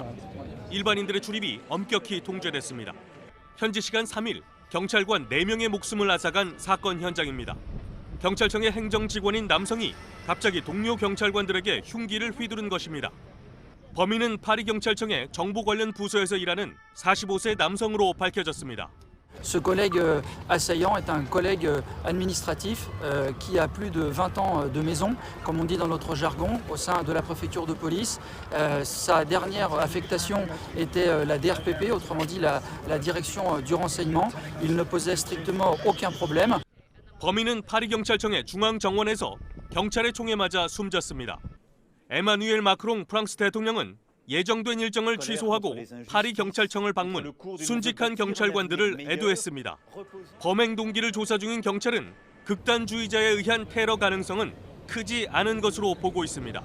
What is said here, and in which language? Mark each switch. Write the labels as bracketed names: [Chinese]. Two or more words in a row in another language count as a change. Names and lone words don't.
[Korean] 일반인들의 출입이 엄격히 통제됐습니다. 현지 시간 3일 경찰관 4명의 목숨을 앗아간 사건 현장입니다. 경찰청의 행정 직원인 남성이 갑자기 동료 경찰관들에게 흉기를 휘두른 것입니다. 범인은 파리 경찰청의 정보 관련 부서에서 일하는 45세 남성으로 밝혀졌습니다. [French] Ce collègue assaillant est un collègue administratif qui a plus de 20 ans de maison, comme on dit dans notre jargon, au sein de la préfecture de police. Sa dernière affectation était la DRPP, autrement dit la direction du renseignement. Il ne posait strictement aucun problème. [Korean] 범인은 파리 경찰청의 중앙 정원에서 경찰의 총에 맞아 숨졌습니다. 에마누엘 마크롱 프랑스 대통령은 예정된 일정을 취소하고 파리 경찰청을 방문, 순직한 경찰관들을 애도했습니다. 범행 동기를 조사 중인 경찰은 극단주의자에 의한 테러 가능성은 크지 않은 것으로 보고 있습니다.